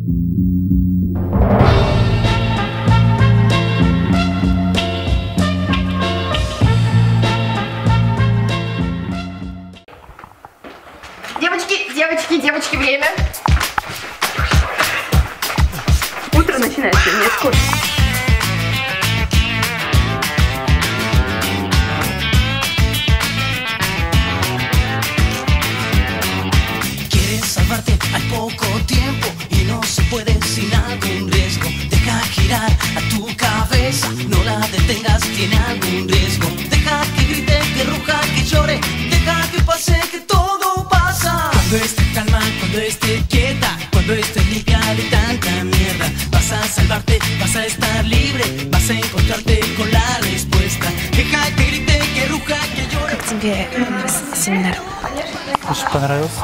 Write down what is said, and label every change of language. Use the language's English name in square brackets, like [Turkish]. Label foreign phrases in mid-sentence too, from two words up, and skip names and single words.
[Russian] Девочки, время. Утро начинается, мне скучно. [Spanish] Quieres salvarte al poco tiempo y no se puede sin algún riesgo. Deja girar a tu cabeza, no la detengas, tiene algún riesgo. Deja que grite, que ruja, que llore, deja que pase, que todo pasa. Cuando esté calma, cuando esté quieta, cuando estés limpia de tanta mierda, vas a salvarte, vas a estar libre, vas a encontrarte con la respuesta. Deja que grite, que ruja, que llore. [Russian] Как тебе семинар? Очень понравился.